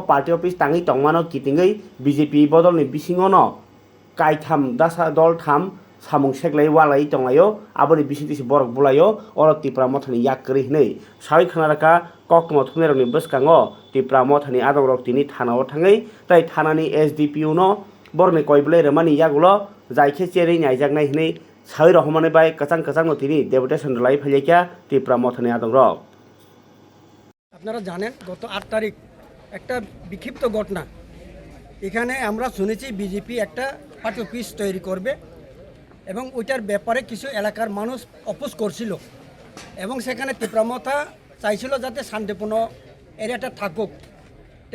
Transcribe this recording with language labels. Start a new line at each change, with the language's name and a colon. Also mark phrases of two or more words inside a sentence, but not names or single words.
Kok Borok: पार्टी अफिस ताङै तंमानो कितिङै बीजेपी बदलनि बिसिङावनो कायथाम दासा दल थाम सामुं सेग्लाय वालाय दंलायो आबोनि बिसिंतिसि बरक बुलायो अर दिप्रा मथानि याकरि हनै साय खानाराका ककमा थुनेरनि बसकाङो दिप्रा मथानि आदं रक्तिनि थानाव थाङै ताय थानानि एसडीपीयू नो बरनि कयबले रमानि यागुलो जायखे चेरै नायजागनाय हनै साय रहमाने बाय कचां नतिनि डेपुटेशन लाई फैलायका दिप्रा मथानि आदं रक
Bangla: আপনারা জানেন গত 8 তারিখ একটা বিক্ষিপ্ত ঘটনা এখানে আমরা শুনেছি বিজেপি একটা পার্টি অফিস তৈরি করবে এবং ওইটার ব্যাপারে কিছু এলাকার মানুষ অপোজ করছিল এবং সেখানে তীব্রমতা চাইছিল যাতে শান্তিপূর্ণ এরিয়াটা থাকুক তো